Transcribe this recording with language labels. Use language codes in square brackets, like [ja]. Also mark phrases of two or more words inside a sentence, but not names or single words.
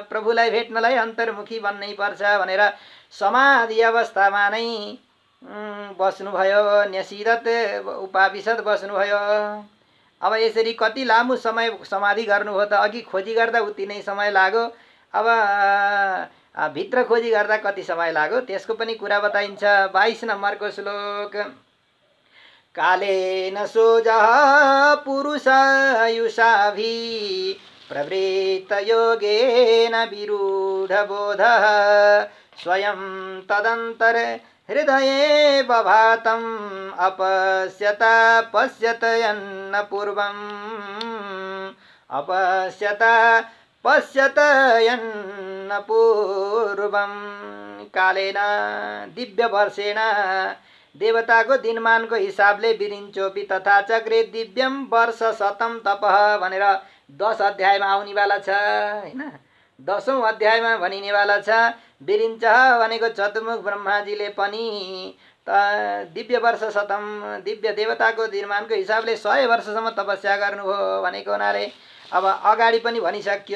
[ne] प्रभुलाई भेट्नलाई अन्तर्मुखी बन्नै पर्छ भनेर समाधि अवस्थामा नै बस्नुभयो, [sa] न्यसिदत उपाविशद [ne] बस्नुभयो। अब यसरी कति लामो समय समाधि गर्नुभयो त? अघि खोजी गर्दा उति नै समय लाग्यो, अब भित्र खोजी गर्दा कति समय लाग्यो त्यसको पनि कुरा बताइन्छ। 22 नम्बरको श्लोक। [sa] कालेन सोजः पुरुषायुषाभि प्रवृत्त योगेन विरूढबोधः स्वयं तदन्तर हृदये बभातम् अपश्यत पश्यतयन्न पूर्वम् अपश्यत पश्यतयन्न पूर्वम्। कालेन दिव्य वर्षेण [ne] देवताको दिनमानको हिसाबले [sa] बिरिञ्चोपि तथा चक्रे दिव्यम वर्ष शतम तपः [ne] भनेर 10 अध्यायमा आउनेवाला छ हैन। 10औं अध्यायमा भनिनेवाला छ। बिरिञ्च भनेको चतुर्मुख ब्रह्माजीले पनि [sa] दिव्य वर्ष शतम [ne] दिव्य देवताको दिनमानको हिसाबले 100 वर्षसम्म तपस्या गर्नुभयो भनेको हुनाले अब अगाडि पनि भनिसकियो।